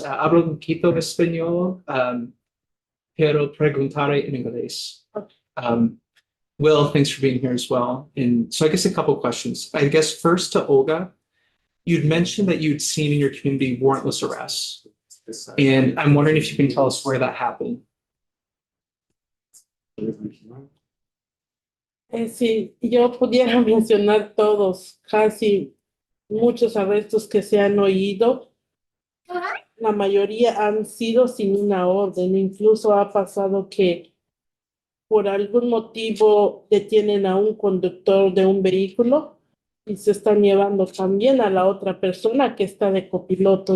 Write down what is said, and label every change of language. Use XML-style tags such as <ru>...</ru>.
<es>Hablo un poquito de español, pero preguntaré en inglés.</es> <en>Will, thanks for being here as well. And so I guess a couple of questions. I guess first to Olga, you'd mentioned that you'd seen in your community warrantless arrests. And I'm wondering if you can tell us where that happened.</en> <es>Si yo pudiera mencionar todos, casi muchos arrestos que se han oído, la mayoría han sido sin una orden. Incluso ha pasado que por algún motivo detienen a un conductor de un vehículo y se están llevando también a la otra persona que está de copiloto.</es>